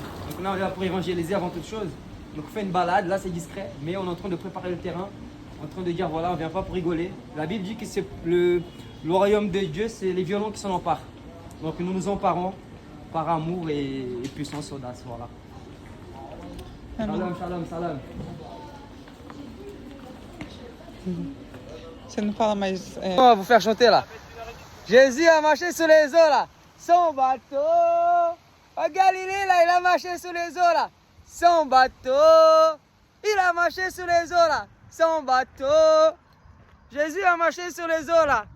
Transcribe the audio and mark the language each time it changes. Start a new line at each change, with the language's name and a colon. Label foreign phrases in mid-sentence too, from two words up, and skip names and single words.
French: Donc là on est là pour évangéliser avant toute chose. Donc on fait une balade, là c'est discret, mais on est en train de préparer le terrain, en train de dire voilà on vient pas pour rigoler. La Bible dit que c'est le royaume de Dieu, c'est les violents qui s'en emparent. Donc nous nous emparons par amour et puissance audace. Voilà.
Hebrew: Shalom, shalom, shalom.
Portuguese: Você não fala mais.
French: On va vous faire chanter là. Jésus a marché sur les eaux là. Son bateau. À Galilée là, il a marché sur les eaux là. Son bateau. Il a marché sur les eaux là. Son bateau. Jésus a marché sur les eaux là.